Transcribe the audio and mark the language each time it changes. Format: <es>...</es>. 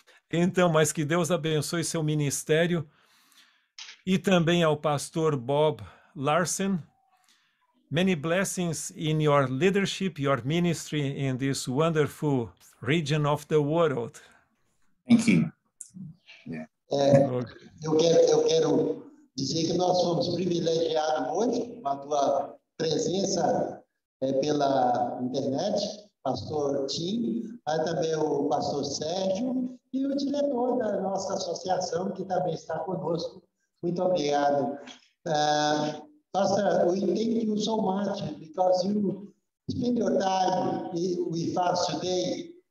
<pt>Então, mas que Deus abençoe seu ministério. E também ao pastor Bob Larsen.</pt> <en>Many blessings in your leadership, your ministry in this wonderful region of the world. Thank you. Yeah.</en> <pt>Eu quero dizer que nós fomos privilegiados hoje com a tua presença pela internet pastor Tim, mas também o pastor Sérgio e o diretor da nossa associação, que também está conosco. Muito obrigado.</pt> <en>Pastor, we thank you so much because you spend your time with us today.</en>